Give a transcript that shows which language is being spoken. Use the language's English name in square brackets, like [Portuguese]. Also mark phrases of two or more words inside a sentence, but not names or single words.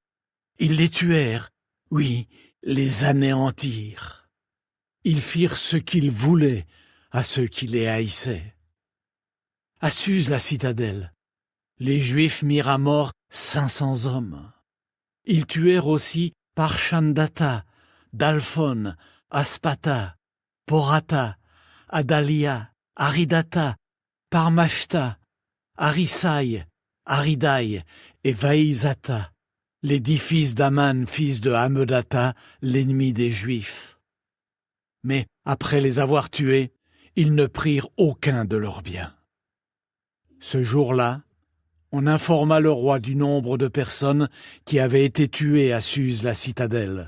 [French] Ils les tuèrent, oui, les anéantirent. Ils firent ce qu'ils voulaient à ceux qui les haïssaient. À Suse la citadelle, les Juifs mirent à mort 500 hommes. Ils tuèrent aussi Parchandata, Dalphon, Aspata, Porata, Adalia, Aridata, Parmashta, Arisai, Aridaï et Vaïzata, les 10 fils d'Aman, fils de Hamedata, l'ennemi des Juifs. Mais après les avoir tués, ils ne prirent aucun de leurs biens. Ce jour-là, on informa le roi du nombre de personnes qui avaient été tuées à Suse la citadelle.